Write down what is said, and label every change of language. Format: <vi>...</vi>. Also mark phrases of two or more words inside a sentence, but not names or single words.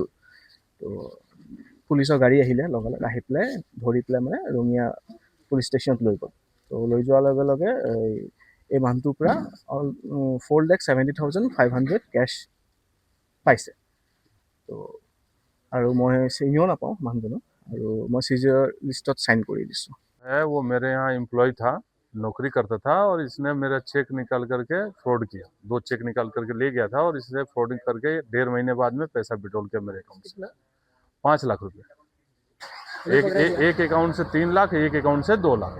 <as>তো পুলিচৰ গাড়ী আহিলে লগালগ, আহি পেলাই ধৰি পেলাই মানে ৰঙিয়া পুলিচ ষ্টেচনত লৈ গ'ল। তো লৈ যোৱাৰ লগে লগে এই মানুহটোৰ পৰা 4,70,500 কেছ পাইছে। তো আৰু মই চিনিও নাপাওঁ মানুহজনক, আৰু মই চিজিৰ লিষ্টত চাইন কৰি দিছোঁ।</as> <hi>है वो मेरे यहाँ एम्प्लॉय था, नौकरी करता था, और इसने मेरा चेक निकाल करके फ्रॉड किया। 2 चेक निकाल करके ले गया था और इससे फ्रॉडिंग करके 1.5 महीने बाद में पैसा विड्रॉल किया मेरे अकाउंट से। 5 लाख रुपए। एक अकाउंट से 3 लाख, एक अकाउंट से 2 लाख।</hi>